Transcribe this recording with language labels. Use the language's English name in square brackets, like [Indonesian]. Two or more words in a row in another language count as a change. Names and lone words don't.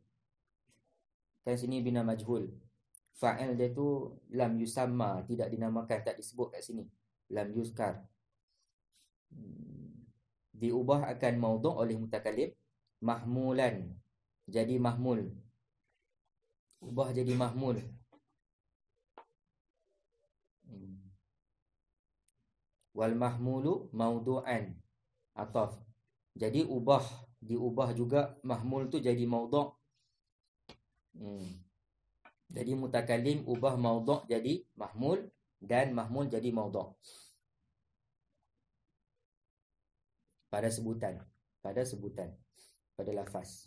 [Malay] Kan sini [Arabic] bina majhul. [Malay] Fa'il dia tu [Arabic] lam yusamma, [Malay] tidak dinamakan, tak disebut kat sini. [Arabic] Lam yuzkar. [Malay] Diubah akan maudhu' oleh mutakallim, mahmulan, jadi mahmul. ubah jadi mahmul. [Arabic] Wal mahmulu maudu'an, ataf. [Malay] Jadi diubah juga mahmul tu jadi maudhu'. Jadi mutakallim ubah maudhu' jadi mahmul dan mahmul jadi maudhu' pada sebutan, pada lafaz.